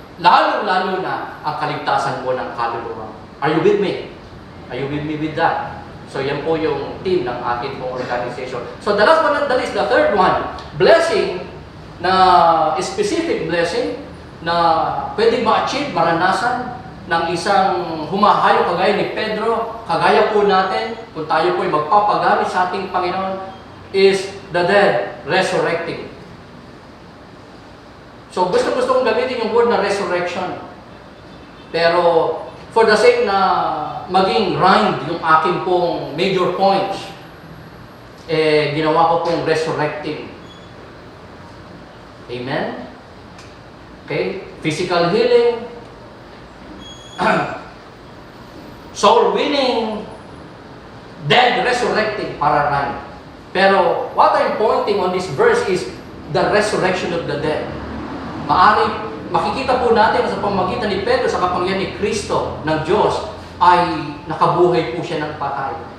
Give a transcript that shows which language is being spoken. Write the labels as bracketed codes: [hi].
[tl] Lalo-lalo na ang kaligtasan po ng kaluluwa. [en] Are you with me? Are you with me with that? [tl] So yan po yung team ng ating pong organization. [en] So the last one, that is the third one. [tl] Blessing, na specific blessing, na pwede ma-achieve, maranasan, ng isang humahayo kagaya ni Pedro, kagaya po natin, kung tayo po ay magpapagamit sa ating Panginoon, [en] is the dead resurrecting. [tl] So gusto kong gamitin yung word na resurrection. Pero [en] for the sake [tl] na maging rhymed yung aking pong major points, ginawa ko pong resurrecting. Amen? Okay? [en] Physical healing, soul winning, dead resurrecting, [tl] para rhyme. [en] Pero what I'm pointing on this verse is the resurrection of the dead. [tl] Maari, makikita po natin sa pamamagitan ni Pedro sa kapangyarihan ni Kristo ng Diyos ay nakabuhay po siya ng patay.